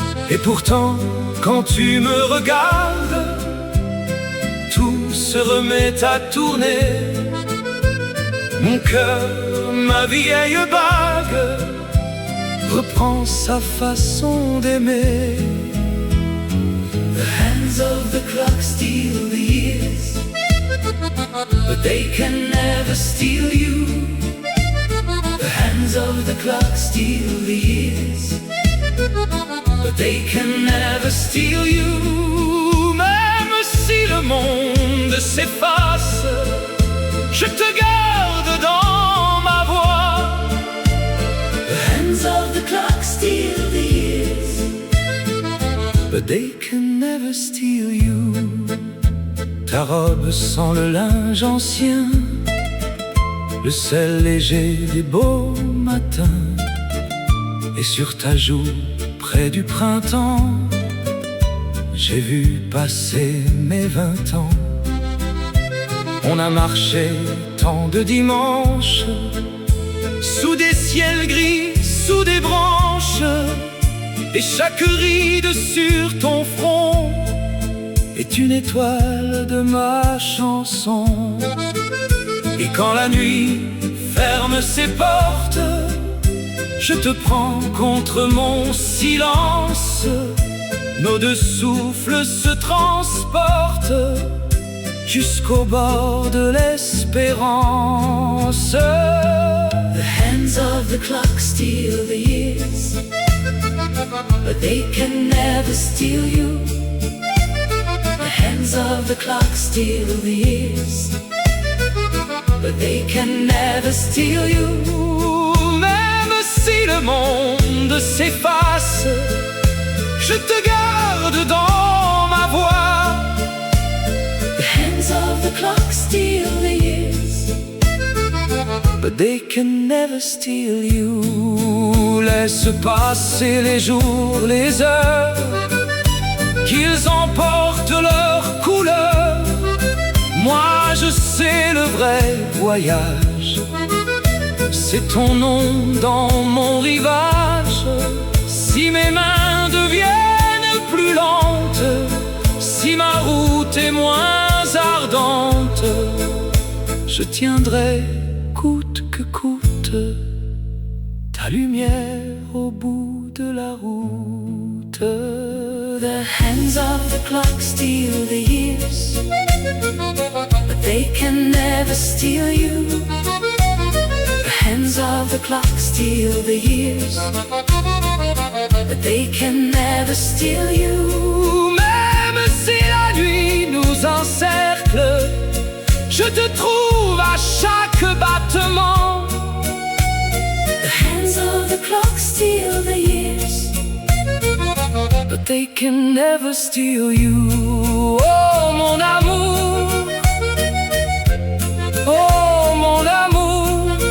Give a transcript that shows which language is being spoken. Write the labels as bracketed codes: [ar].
[fr] Et pourtant, quand tu me regardes, tout se remet à tourner. Mon cœur, ma vieille bague, reprend sa façon d'aimer. [en] The hands of the clock steal the years, but they can never steal you. The hands of the clock steal the years, but they can never steal you. [fr] Même si le monde s'efface, je te garde dans ma voix. [en] The hands of the clock steal the years, but they can never steal you. [fr] Ta robe sent le linge ancien, le sel léger des beaux matins. Et sur ta joue, près du printemps, j'ai vu passer mes 20 ans. On a marché tant de dimanches, sous des ciels gris, sous des branches, et chaque ride sur ton front est une étoile de ma chanson. Et quand la nuit ferme ses portes, je te prends contre mon silence. Nos deux souffles se transportent jusqu'au bord de l'espérance. [en] The hands of the clock steal the years, but they can never steal you. The hands of the clock steal the years, but they can never steal you. [fr] Même si le monde s'efface, je te garde dans ma voix. [en] The hands of the clock steal the years, but they can never steal you. [fr] Laisse passer les jours, les heures, qu'ils emportent leur couleur. Moi je sais le vrai voyage, c'est ton nom dans mon rivage. Si mes mains deviennent plus lentes, si ma route est moins ardente, je tiendrai coûte que coûte ta lumière au bout de la route. [en] The hands of the clock steal the years, but they can never steal you. The hands of the clock steal the years, but they can never steal you. [fr] Même si la nuit nous encercle, je te trouve à chaque battement. [en] The hands of the clock steal the years, but they can never steal you. [fr] Oh mon amour, oh mon amour.